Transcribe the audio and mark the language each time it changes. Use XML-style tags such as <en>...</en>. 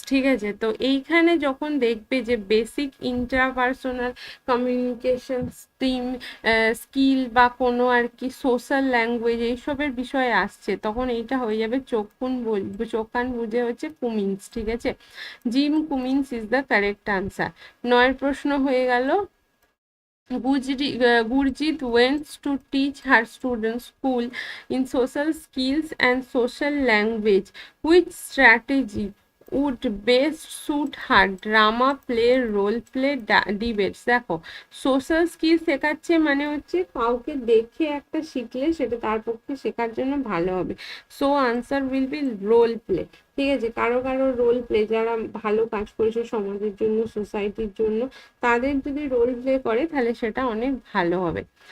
<bn>ঠিক আছে, তো এইখানে যখন দেখবে যে বেসিক ইন্টারপার্সোনাল কমিউনিকেশন স্কিল বা কোনো আর কি সোশ্যাল ল্যাঙ্গুয়েজ এইসবের বিষয়ে আসছে, তখন এইটা হয়ে যাবে চোখ কান বুঝে হচ্ছে কুমিন্স। ঠিক আছে,</bn> <en>Jim Cummins is the correct answer.</en> <bn>9 প্রশ্ন হয়ে গেল।</bn> <en>Gurjit went to teach her students school in social skills and social language. Which strategy would best suit her? Drama, play, role play, debates।</en> <bn>দেখো, সোশ্যাল স্কিল শেখাচ্ছে মানে হচ্ছে কাউকে দেখে একটা শিখলে সেটা তার পক্ষে শেখার জন্য ভালো হবে।</bn> <en>So answer will be role play.</en> <bn>ঠিক আছে, কারো কারো রোল প্লে, যারা ভালো কাজ করেছে সমাজের জন্য, সোসাইটির জন্য, তাদের যদি রোল প্লে করে তাহলে সেটা অনেক ভালো হবে।</bn>